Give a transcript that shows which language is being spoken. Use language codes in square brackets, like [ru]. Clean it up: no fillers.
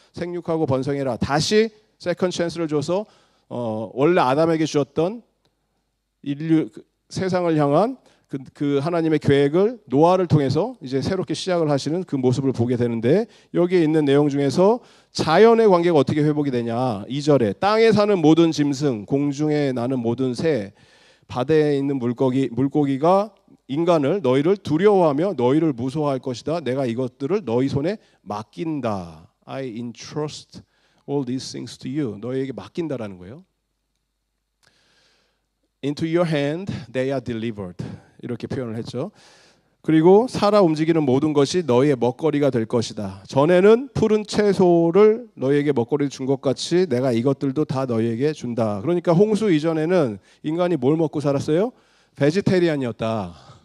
[ko] 생육하고 번성해라. 다시 세컨 찬스를 줘서 원래 아담에게 주었던 인류 세상을 향한 그 하나님의 계획을 노아를 통해서 이제 새롭게 시작을 하시는 그 모습을 보게 되는데, 여기에 있는 내용 중에서 자연의 관계가 어떻게 회복이 되냐. 2절에 땅에 사는 모든 짐승, 공중에 나는 모든 새, 바다에 있는 물고기가 인간을, 너희를 두려워하며 너희를 무서워할 것이다. 내가 이것들을 너희 손에 맡긴다. [en] I entrust all these things to you. [ko] 너희에게 맡긴다라는 거예요. [en] Into your hand they are delivered. [ko] 이렇게 표현을 했죠. 그리고 살아 움직이는 모든 것이 너희의 먹거리가 될 것이다. 전에는 푸른 채소를 너희에게 먹거리를 준 것 같이 내가 이것들도 다 너희에게 준다. 그러니까 홍수 이전에는 인간이 뭘 먹고 살았어요? 베지테리안이었다.